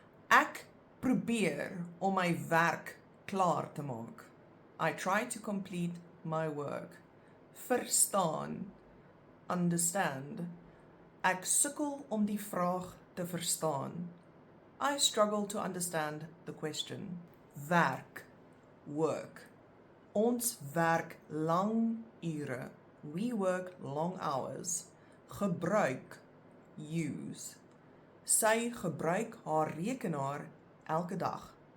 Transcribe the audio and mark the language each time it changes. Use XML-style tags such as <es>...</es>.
<af>Ek probeer om my werk klaar te maak.</af> <en>I try to complete my work.</en> <af>Verstaan. Understand. Ek sukkel om die vraag te verstaan.</af> <en>I struggle to understand the question.</en> <af>Werk, work. Ons werk lang ure.</af> <en>We work long hours. Gebruik, use.</en> <af>Sy gebruik haar rekenaar elke dag.</af>